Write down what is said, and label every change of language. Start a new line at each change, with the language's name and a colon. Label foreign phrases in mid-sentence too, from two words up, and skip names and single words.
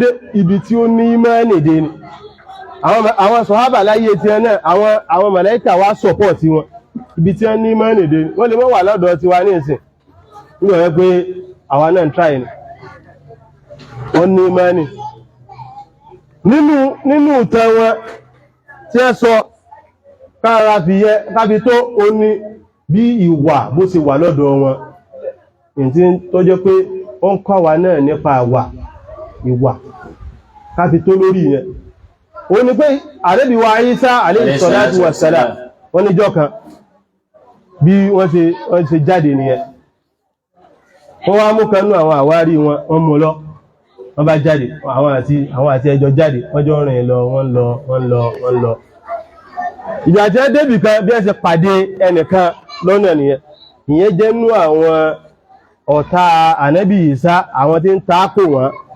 Yoruba: Ibi tí ó ní ìmánì dé ni àwọn sọ̀hábà láyé tí ẹ náà àwọn màláíkà wá sọ̀pọ̀tì wọn ibi tí wọ́n ní ìmánì dé ni wọ́n lè mọ́ wà lọ́dọ̀ tiwa ní ìsìn nígbà wọ́n pé àwa náà ń tráì ni wọ́n ní ìmánì nínú ìtàn wọn tí ẹ sọ kábi tó ó ní bí ìwà bó ṣe wà lọ́dọ̀ wọn ìtí tó jẹ́ pé ó ń kọ́ wa náà nípa ìwà kábi tó lórí yẹn ó ní pé Ànábì wa Ìsá
Arabic: عليه الصلاة والسلام
Yoruba: wọ́n níjọ́ kan bí wọ́n ṣe jáde nìyẹn wọ́n wá mú kanú àwọn àwárí wọn mú lọ wọ́n bá jáde àwọn àti ẹjọ́ jáde wọ́n jọ rìn lọ wọ́n lọ ìgbà tí wọ́n débì kan bí ẹ ṣe pàdé ẹnìkan lọ́nà nìyẹn ìyẹn jẹ́ nú àwọn ọ̀tá Ànábì Ìsá àwọn tí ń takò wọn